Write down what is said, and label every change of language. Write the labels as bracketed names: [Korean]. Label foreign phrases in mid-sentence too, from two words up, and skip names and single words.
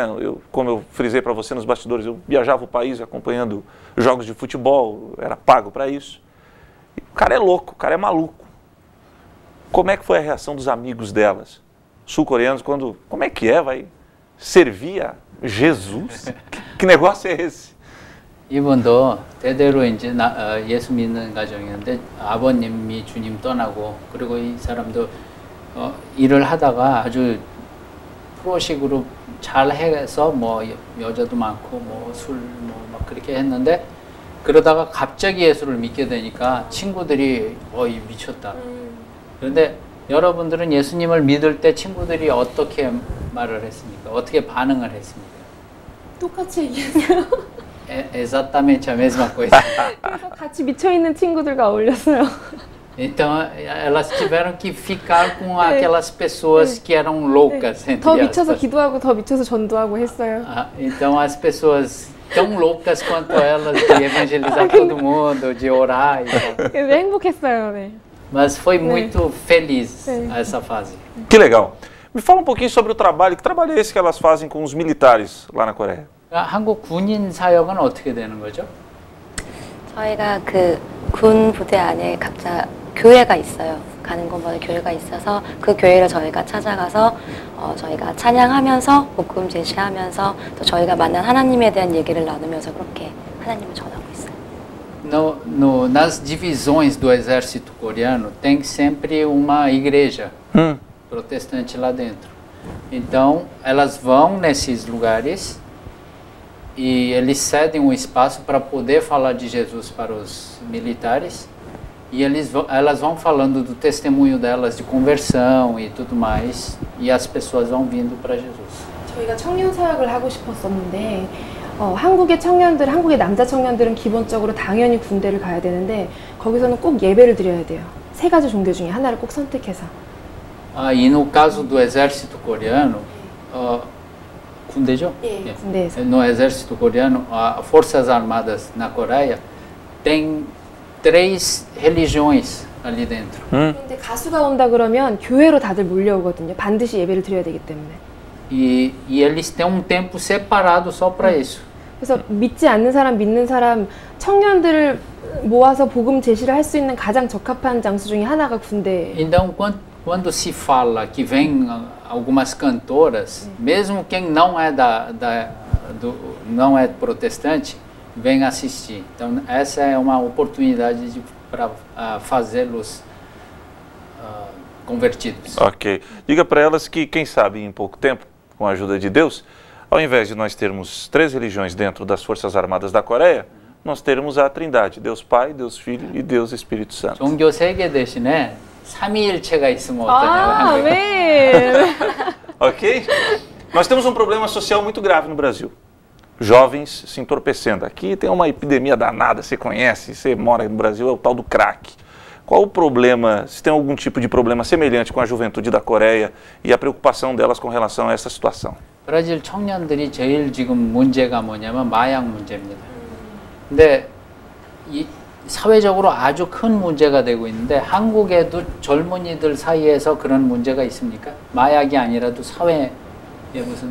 [Portuguese] Como eu frisei para você nos bastidores, eu viajava o país acompanhando jogos de futebol, era pago para isso. E o cara é louco, o cara é maluco. Como é que foi a reação dos amigos delas, sul-coreanos, como é que vai servir a Jesus? Que negócio é esse? [Korean] 이분도 대대로 이제 예수 믿는 가정이었는데 아버님이 주님 떠나고, 그리고 이 사람도 일을 하다가 아주 프로식으로 잘 해서 뭐 여자도 많고 뭐 술 뭐 막 그렇게 했는데, 그러다가 갑자기 예수를 믿게 되니까 친구들이 미쳤다. 그런데 여러분들은 예수님을 믿을 때 친구들이 어떻게 말을 했습니까? 어떻게 반응을 했습니까? 똑같이 얘기했어요. [Portuguese] Exatamente a mesma coisa. [Korean] 그래서 같이 미쳐있는 친구들과 어울렸어요. [Portuguese] Então elas tiveram que ficar com aquelas pessoas que eram loucas, entre [Korean] 더 미쳐서 [Portuguese] aspas. [Korean] 기도하고 더 미쳐서 전도하고 했어요. [Portuguese] Então as pessoas tão loucas quanto elas de evangelizar todo mundo, de orar e tal. [Korean] 그래서 행복했어요. 네. [Portuguese] Mas foi muito feliz essa fase. Que legal. Me fala um pouquinho sobre o trabalho. Que trabalho é esse que elas fazem com os militares lá na Coreia? [Korean] 한국 군인 사역은 어떻게 되는 거죠? 저희가 그 군 부대 안에 각자 교회가 있어요. 가는 곳마다 교회가 있어서 그 교회를 저희가 찾아가서 저희가 찬양하면서 복음 제시하면서 또 저희가 만난 하나님에 대한 얘기를 나누면서 그렇게 하나님을 전하고 있어요. [Portuguese] Nas divisões do exército coreano tem sempre uma igreja protestante lá dentro. Então elas vão nesses lugares e eles cedem um espaço para poder falar de Jesus para os militares, e elas vão falando do testemunho delas de conversão e tudo mais, e as pessoas vão vindo para Jesus. [Korean] 저희가 청년 사역을 하고 싶었었는데 한국의 남자 청년들은 기본적으로 당연히 군대를 가야 되는데 거기서는 꼭 예배를 드려야 돼요. 3가지 종교 중에 하나를 꼭 선택해서. [Portuguese] E no caso do exército coreano, [Korean] 군대죠? 예, 군대에서. [Portuguese] No exército coreano, as forças armadas na Coreia tem 3 religiões ali dentro. [Korean] 근데 가수가 온다 그러면 교회로 다들 몰려오거든요. 반드시 예배를 드려야 되기 때문에. [Portuguese] E eles têm um tempo separado só para isso. [Korean] 그래서 믿지 않는 사람, 믿는 사람, 청년들을 모아서 복음 제시를 할 수 있는 가장 적합한 장소 중에 하나가 군대. [Portuguese] Então, quando se fala que vem algumas cantoras, mesmo quem não é não é protestante, vem assistir. Então essa é uma oportunidade para fazê-los convertidos. Ok. Diga para elas que, quem sabe, em pouco tempo, com a ajuda de Deus, ao invés de nós termos 3 religiões dentro das Forças Armadas da Coreia, nós teremos a Trindade, Deus Pai, Deus Filho e Deus Espírito Santo. [Korean] 종교 3개 대신에 삼위일체가 있으면 어떠냐고. 아멘. [Portuguese] Ok? Nós temos um problema social muito grave no Brasil. Jovens se entorpecendo. Aqui tem uma epidemia danada, você conhece, você mora no Brasil, é o tal do crack. Qual o problema, se tem algum tipo de problema semelhante com a juventude da Coreia e a preocupação delas com relação a essa situação? [Korean] 브라질 청년들이 제일 지금 문제가 뭐냐면 마약 문제입니다. 근데 이 사회적으로 아주 큰 문제가 되고 있는데 한국에도 젊은이들 사이에서 그런 문제가 있습니까? 마약이 아니라도 사회에 무슨